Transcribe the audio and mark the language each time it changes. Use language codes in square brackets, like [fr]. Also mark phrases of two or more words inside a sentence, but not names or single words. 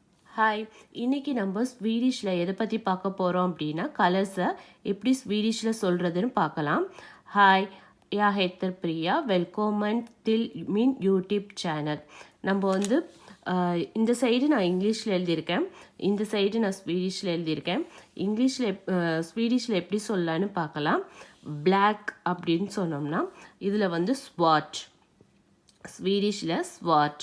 [ta] ஹாய், இன்னைக்கு நம்ம ஸ்வீடிஷில் எதை பற்றி பார்க்க போகிறோம் அப்படின்னா கலர்ஸை எப்படி ஸ்வீடிஷில் சொல்கிறதுன்னு பார்க்கலாம். ஹாய், [sv] jag heter பிரியா, välkommen till min [en] YouTube channel. [ta] நம்ம வந்து இந்த சைடு நான் இங்கிலீஷில் எழுதியிருக்கேன், இந்த சைடு நான் ஸ்வீடிஷில் எழுதியிருக்கேன். ஸ்வீடிஷில் எப்படி சொல்லலான்னு பார்க்கலாம். பிளாக் அப்படின்னு சொன்னோம்னா இதில் வந்து ஸ்வாட், ஸ்வீடிஷில் ஸ்வாட்.